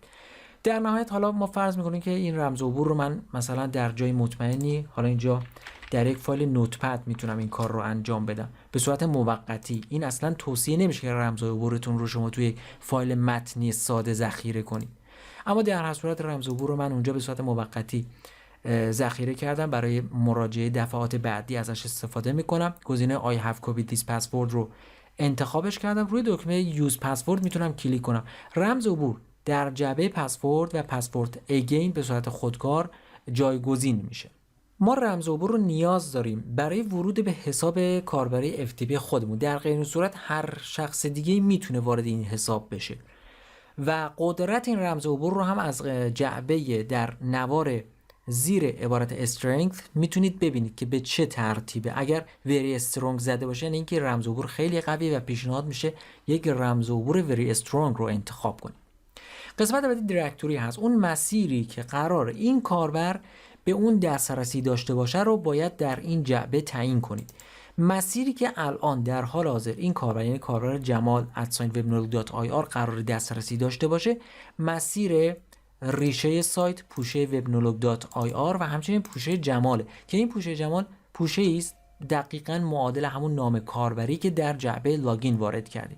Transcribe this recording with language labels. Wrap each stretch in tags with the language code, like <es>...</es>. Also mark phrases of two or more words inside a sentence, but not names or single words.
<fa>در نهایت حالا ما فرض می‌کنیم که این رمز عبور رو من مثلا در جای مطمئنی، حالا اینجا در یک فایل نوتپد میتونم این کار رو انجام بدم به صورت موقتی. این اصلا توصیه نمیشه که رمز عبورتون رو شما توی فایل متنی ساده ذخیره کنید، اما در هر صورت رمز عبور رو من اونجا به صورت موقتی ذخیره کردم. برای مراجعه دفعات بعدی ازش استفاده میکنم. گزینه</fa> <en>I have copied this password</en> <fa>رو انتخابش کردم. روی دکمه</fa> <en>use password</en> <fa>میتونم کلیک کنم. رمز عبور در جعبه پسورد و</fa> <en>password again</en> <fa>به صورت خودکار جایگزین میشه. ما رمز عبور رو نیاز داریم برای ورود به حساب کاربری FTP خودمون. در غیر این صورت هر شخص دیگه میتونه وارد این حساب بشه و قدرت این رمز عبور رو هم از جعبه در نوار زیر عبارت strength میتونید ببینید که به چه ترتیبه. اگر</fa> <en>very strong</en> <fa>زده باشه یعنی اینکه رمز عبور خیلی قوی و پیشنهاد میشه یک رمز عبور</fa> <en>very strong</en> <fa>رو انتخاب کنید. قسمت بعدی دیرکتوری هست. اون مسیری که قرار این کاربر به اون دسترسی داشته باشه رو باید در این جعبه تعیین کنید. مسیری که الان در حال حاضر این کاربر، یعنی کاربر جمال @webnolog.ir قرار دسترسی داشته باشه، مسیر ریشه سایت پوشه webnolog.ir و همچنین پوشه جماله که این پوشه جمال پوشه است دقیقاً معادل همون نام کاربری که در جعبه لاگین وارد کردید.</fa>